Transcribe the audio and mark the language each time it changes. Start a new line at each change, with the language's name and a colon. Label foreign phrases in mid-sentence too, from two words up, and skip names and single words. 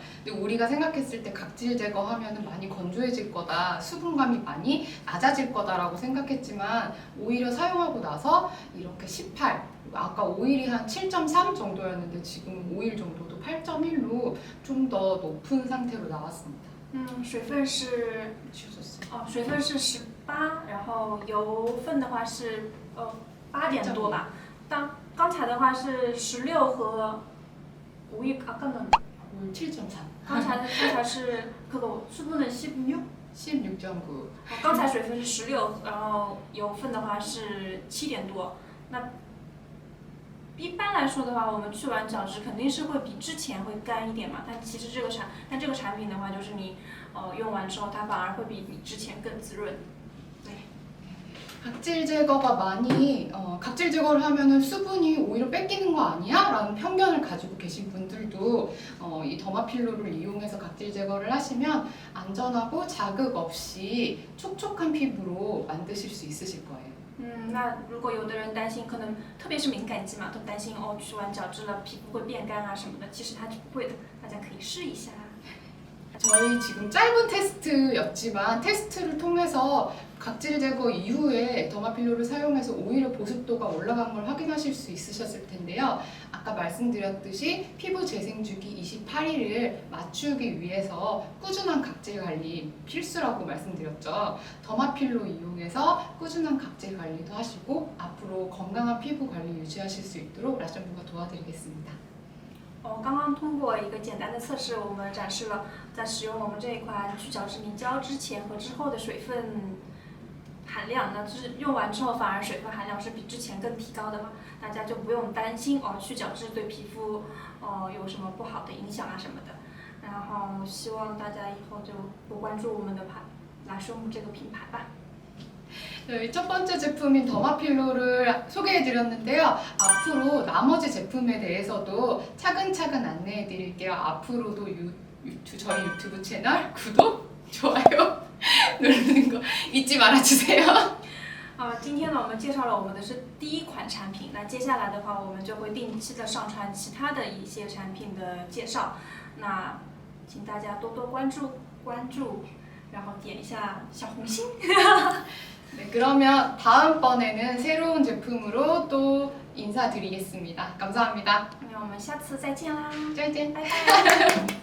Korean: 근데 우리가 생각했을 때 각질 제거하면 많이 건조해질 거다, 수분감이 많이 낮아질 거다라고 생각했지만 오히려 사용하고 나서 이렇게 18, 아까 오일이 한 7.3 정도였는데 지금 오일 정도도 8.1로 좀 더 높은 상태로 나왔습니다.
Chinese: 水分是
Korean: 치워졌어요.
Chinese: 水分是18，然后油分的话是8点多吧。刚才的话是16和5亿啊，刚刚
Korean: 오일 7.3.
Chinese: 刚才是
Korean: 그거 수분은
Chinese: 16。 16.9. 刚才水分是16，然后油分的话是7点多。那一般来说的话，我们去完角质肯定是会比之前会干一点嘛。但其实这个产品的话，就是你用完之后，它反而会比之前更滋润。对。
Korean: 각질 제거가 많이 각질 제거를 하면은 수분이 오히려 뺏기는 거 아니야? 라는 편견을 가지고 계신 분들도 이 더마필로를 이용해서 각질 제거를 하시면 안전하고 자극 없이 촉촉한 피부로 만드실 수 있으실 거예요.
Chinese: 那如果有的人担心，可能特别是敏感肌嘛，都担心去完角质了皮肤会变干啊什么的，其实它是不会的，大家可以试一下。
Korean: 저희 지금 짧은 테스트였지만 테스트를 통해서 각질 제거 이후에 더마필로를 사용해서 오히려 보습도가 올라간 걸 확인하실 수 있으셨을 텐데요. 아까 말씀드렸듯이 피부 재생 주기 28일을 맞추기 위해서 꾸준한 각질 관리 필수라고 말씀드렸죠. 더마필로 이용해서 꾸준한 각질 관리도 하시고 앞으로 건강한 피부 관리 유지하실 수 있도록 라션부가 도와드리겠습니다.
Chinese: 刚刚通过一个简单的测试，我们展示了在使用我们这一款去角质明胶之前和之后的水分含量，那就是用完之后反而水分含量是比之前更提高的嘛，大家就不用担心去角质对皮肤有什么不好的影响啊什么的。然后希望大家以后就多关注我们的来顺木这个品牌吧。
Korean: 저희 첫 번째 제품인 더마필로를 소개해드렸는데요. 앞으로 나머지 제품에 대해서도 차근차근 안내해드릴게요. 앞으로도 저희 유튜브 채널 구독, 좋아요 누르는 거 잊지 말아주세요.
Chinese: 今天呢，我们介绍了我们的是第一款产品，那接下来的话，我们就会定期的上传其他的一些产品的介绍，那请大家多多关注，然后点一下小红心。
Korean: 네, 그러면 다음번에는 새로운 제품으로 또 인사드리겠습니다. 감사합니다.
Chinese: 那我们下次再见啦，
Korean: 짜잔.
Chinese: 拜拜。